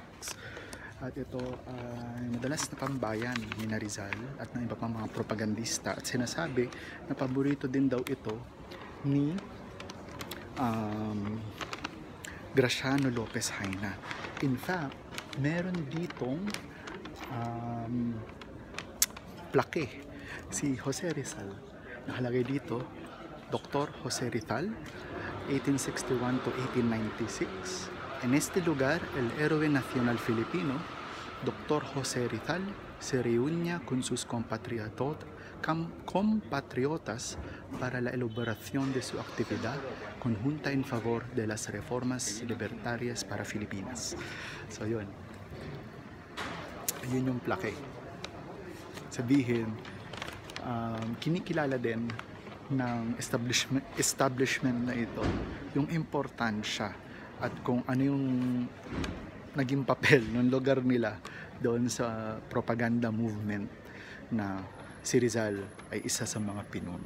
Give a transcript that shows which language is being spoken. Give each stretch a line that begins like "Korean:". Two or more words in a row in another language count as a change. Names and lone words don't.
Filipino: At ito ay madalas na pambayan ni Rizal at ng iba pang mga propagandista, at sinasabi na paborito din daw ito ni Graciano Lopez Haina.
English: In fact,
Filipino: meron ditong plaque si Jose Rizal. Nakalagay dito, Dr. Jose Rizal, 1861 to 1896.
Spanish: En este lugar, el héroe nacional filipino, Dr. Jose Rizal, se reúne con sus compatriotas para la elaboración de su actividad conjunta en favor de las reformas libertarias para Filipinas.
Filipino: So yun. Yun yung plaque. Sabihin, kinikilala din ng establishment na ito yung importansya at kung ano yung naging papel ng lugar nila doon sa
English: propaganda movement
Filipino: na si Rizal ay isa sa mga pinuno.